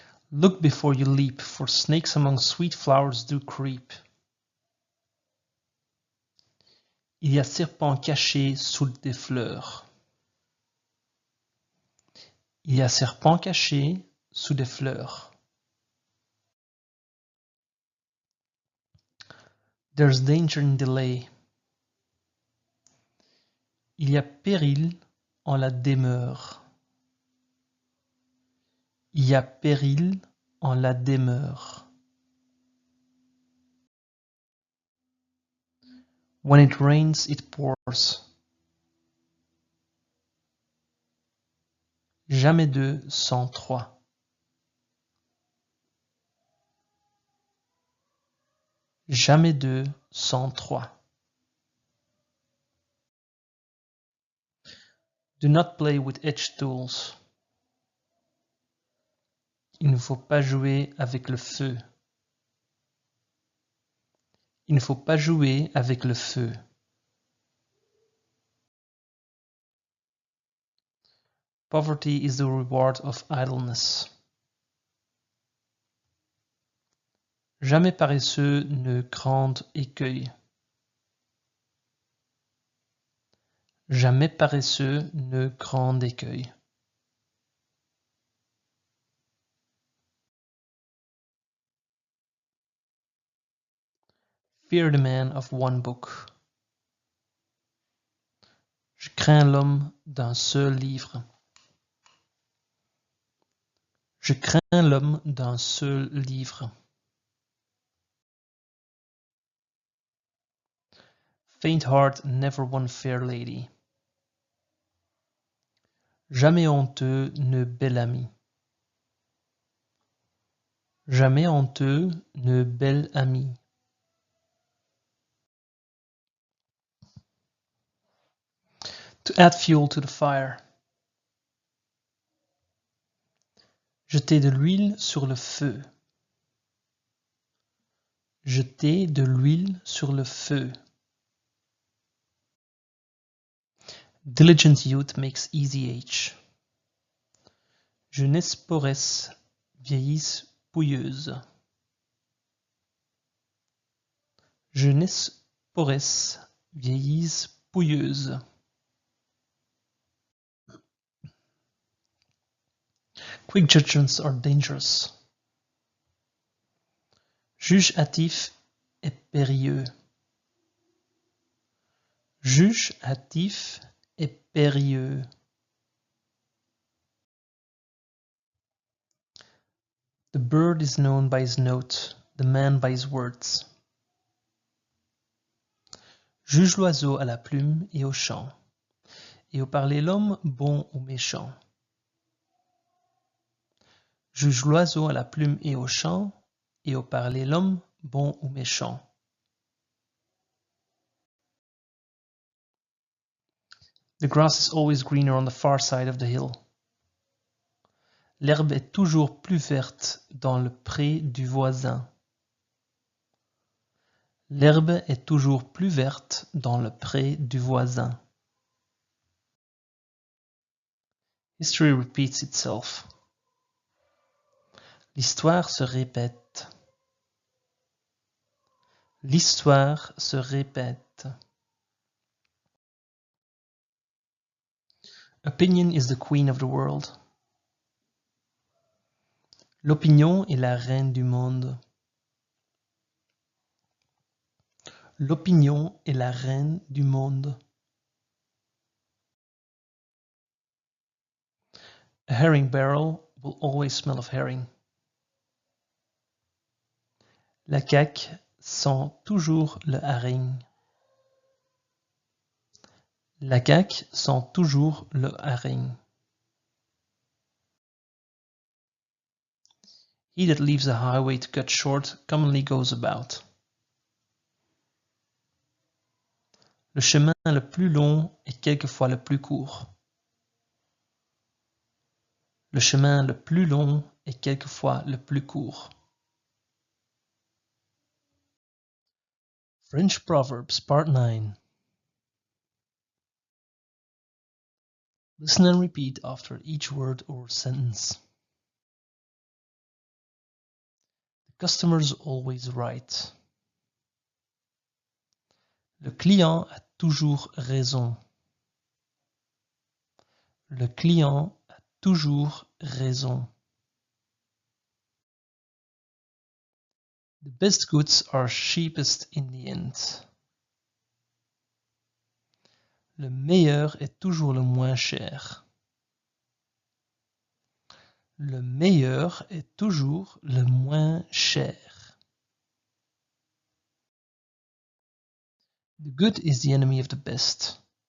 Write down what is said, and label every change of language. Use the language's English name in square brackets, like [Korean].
[English] Look before you leap, for snakes among sweet flowers do creep. [French] Il y a serpent caché sous des fleurs. Il y a serpent caché sous des fleurs. [English] There's danger in delay. [French] Il y a péril en la demeure. Il y a péril en la demeure. [English] When it rains, it pours. [French] Jamais deux sans trois. Jamais deux sans trois. [English] Do not play with edged tools. [French] Il ne faut pas jouer avec le feu. Il ne faut pas jouer avec le feu. [English] Poverty is the reward of idleness. [French] Jamais paresseux ne grande écueil. Jamais paresseux ne grand écueil. [English] Fear the man of one book. [French] Je crains l'homme d'un seul livre. Je crains l'homme d'un seul livre. [English] Faint heart never won fair lady. [French] Jamais honteux, ne bel ami. Jamais honteux, ne bel ami. [English] To add fuel to the fire. [French] Jeter de l'huile sur le feu. Jeter de l'huile sur le feu. [English] Diligent youth makes easy age. [French] Jeunesse poresse, vieillisse pouilleuse. Jeunesse poresse, vieillisse pouilleuse. [English] Quick judgments are dangerous. [French] Juge hâtif est périlleux. Juge hâtif est périlleux. [English] The bird is known by his note, the man by his words. [French] Juge l'oiseau à la plume et au chant, et au parler l'homme bon ou méchant. Juge l'oiseau à la plume et au chant, et au parler l'homme bon ou méchant. [English] The grass is always greener on the far side of the hill. [French] L'herbe est toujours plus verte dans le pré du voisin. L'herbe est toujours plus verte dans le pré du voisin. [English] History repeats itself. [French] L'histoire se répète. L'histoire se répète. [English] Opinion is the queen of the world. [French] L'opinion est la reine du monde. L'opinion est la reine du monde. [English] A herring barrel will always smell of herring. [French] La caque sent toujours le haring. La caque sent toujours le haring. [English] He that leaves a highway to cut short commonly goes about. [French] Le chemin le plus long est quelquefois le plus court. Le chemin le plus long est quelquefois le plus court. [English] French Proverbs, Part 9. Listen and repeat after each word or sentence. The customer's always right. [French] Le client a toujours raison. Le client a toujours raison. [English] The best goods are cheapest in the end. [French] Le meilleur est toujours le moins cher. Le meilleur est toujours le moins cher. [English] The good is the enemy of the best.